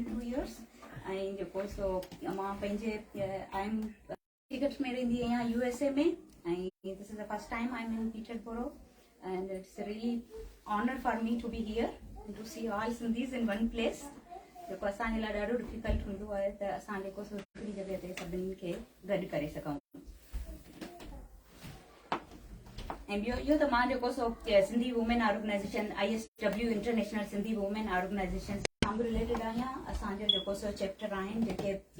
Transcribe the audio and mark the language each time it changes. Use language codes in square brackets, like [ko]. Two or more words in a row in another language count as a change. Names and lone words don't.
[en] 2 years [sd] ऐं जेको सो मां पंहिंजे [en] I am ticket [sd] में रहंदी आहियां USA में ऐं [en] this is the first time I am in Peterborough and it's really honour for me to be here to see all Sindhis in one place [sd] जेको असांजे लाइ ॾाढो डिफिकल्ट हूंदो आहे त असां जेको सो हिकिड़ी जॻह ते सभिनी खे गॾु करे सघूं ऐं ॿियो इहो त मां जेको सो सिंधी वुमेन ऑर्गेनाइज़ेशन ISW इंटरनेशनल सिंधी वुमेन ऑर्गेनाइज़ेशन सां बि रिलेटेड आहियां असांजो जेको सो चैप्टर आहिनि जेके